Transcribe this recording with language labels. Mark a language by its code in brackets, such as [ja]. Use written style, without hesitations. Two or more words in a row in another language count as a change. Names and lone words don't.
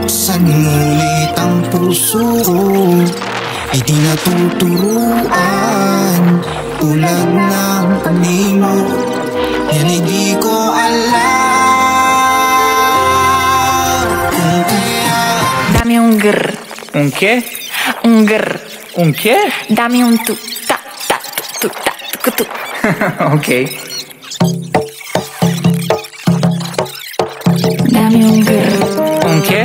[tl] Sanulit ang puso ko ay di natuturuan. Tulad ng panimot, yan ay di ko alam. Kung kaya [es] dame un grr. Un qué? Un grr. Un qué? Dame un tu ta ta tu ta tu tu. Ok. Dame un grr. Un qué?